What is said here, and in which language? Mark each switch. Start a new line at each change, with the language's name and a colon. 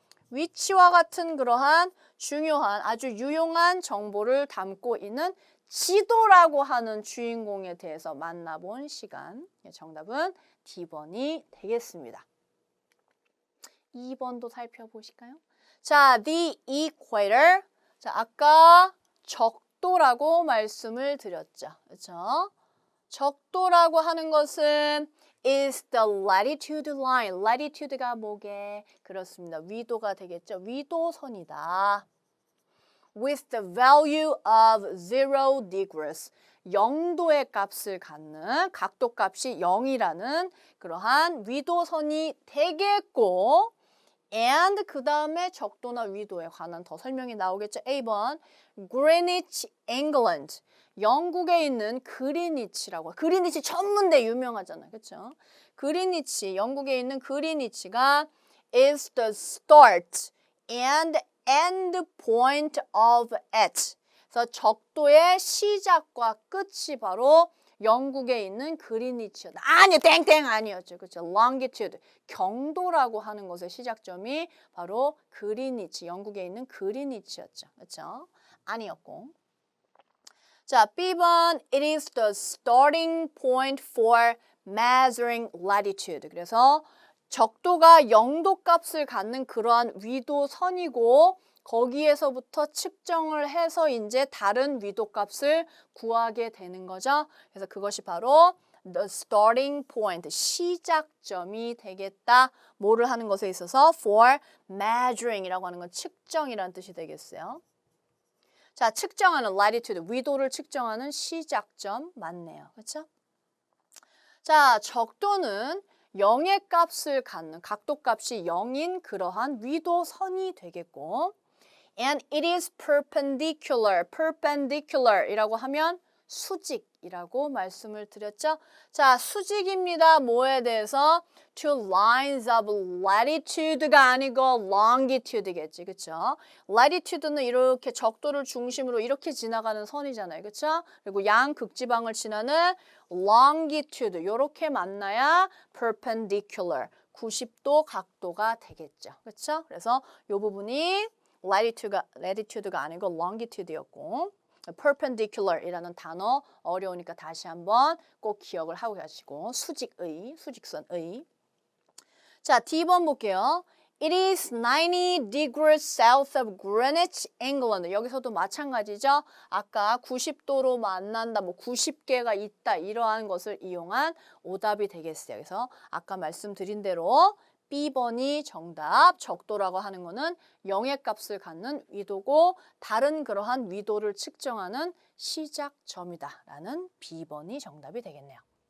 Korean: 위치와 같은 그러한 중요한 아주 유용한 정보를 담고 있는 지도라고 하는 주인공에 대해서 만나본 시간. 정답은 D번이 되겠습니다. 2번도 살펴보실까요? 자, the equator. 자, 아까 적도라고 말씀을 드렸죠. 그렇죠? 적도라고 하는 것은
English: is the latitude line.
Korean: latitude가 뭐게? 그렇습니다. 위도가 되겠죠. 위도선이다.
English: With the value of 0 degrees.
Korean: 0도의 값을 갖는 각도값이 0이라는 그러한 위도선이 되겠고 and 그 다음에 적도나 위도에 관한 더 설명이 나오겠죠.
English: A번 Greenwich, England.
Korean: 영국에 있는 그리니치라고. 그리니치 전문대 유명하잖아요. 그렇죠? 그리니치, 영국에 있는 그리니치가
English: is the start and end point of it.
Korean: 그래서 적도의 시작과 끝이 바로 영국에 있는 그리니치였다. 아니요, 땡땡 아니었죠. 그렇죠? longitude, 경도라고 하는 것의 시작점이 바로 그리니치, 영국에 있는 그리니치였죠. 그렇죠? 아니었고.
English: 자, B번, it is the starting point for measuring latitude.
Korean: 그래서 적도가 0도 값을 갖는 그러한 위도선이고 거기에서부터 측정을 해서 이제 다른 위도 값을 구하게 되는 거죠. 그래서 그것이 바로
English: the starting point,
Korean: 시작점이 되겠다. 뭐를 하는 것에 있어서
English: for measuring
Korean: 이라고 하는 건 측정이라는 뜻이 되겠어요. 자, 측정하는 latitude, 위도를 측정하는 시작점 맞네요. 그렇죠? 자, 적도는 0의 값을 갖는 각도값이 0인 그러한 위도선이 되겠고
English: and it is perpendicular, perpendicular
Korean: 이라고 하면 수직이라고 말씀을 드렸죠. 자, 수직입니다. 뭐에 대해서?
English: to lines of latitude
Korean: 가 아니고 longitude겠지. 그쵸? latitude는 이렇게 적도를 중심으로 이렇게 지나가는 선이잖아요. 그쵸? 그리고 양극지방을 지나는 longitude 이렇게 만나야 perpendicular 90도 각도가 되겠죠. 그쵸? 그래서 이 부분이 latitude가 아니고 longitude였고 perpendicular이라는 단어 어려우니까 다시 한번 꼭 기억을 하고 가시고 수직의, 수직선의. 자, D번 볼게요.
English: It is 90 degrees south of Greenwich, England.
Korean: 여기서도 마찬가지죠. 아까 90도로 만난다, 뭐 90개가 있다 이러한 것을 이용한 오답이 되겠어요. 그래서 아까 말씀드린 대로 B번이 정답, 적도라고 하는 거는 0의 값을 갖는 위도고 다른 그러한 위도를 측정하는 시작점이다 라는 B번이 정답이 되겠네요.